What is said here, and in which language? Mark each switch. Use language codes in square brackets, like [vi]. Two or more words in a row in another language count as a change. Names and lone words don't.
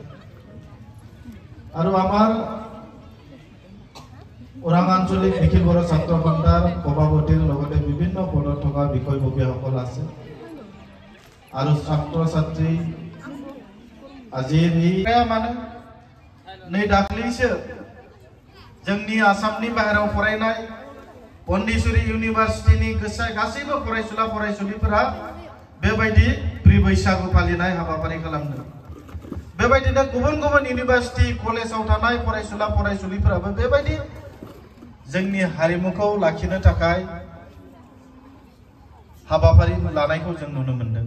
[as] আৰু আমাৰ ওৰাং আঞ্চলিক নিখিল বড়ো ছাত্ৰ সন্থাৰ সভাপতিৰ লগতে বিভিন্ন পদত থকা বিষয়ববীয়াসকল আছে আৰু ছাত্ৰ ছাত্ৰী আজিৰ এই মানে [brx] नै दाख्लैसो जोंनि आसामनि बाहेराव फरायनाय पन्डिचेरी इउनिभार्सिटिनि गासैबो फरायसुला फरायसुलिफोरा बेबायदि प्रि बैसागु फालिनाय हाबाफारि खालामदों। बेबायदिनो गुबुन गुबुन इउनिभार्सिटि कलेजाव थानाय फरायसुला फरायसुलिफोराबो बेबायदि जोंनि हारिमुखौ लाखिनो थाखाय हाबाफारि लानायखौ जों नुनो मोनदों।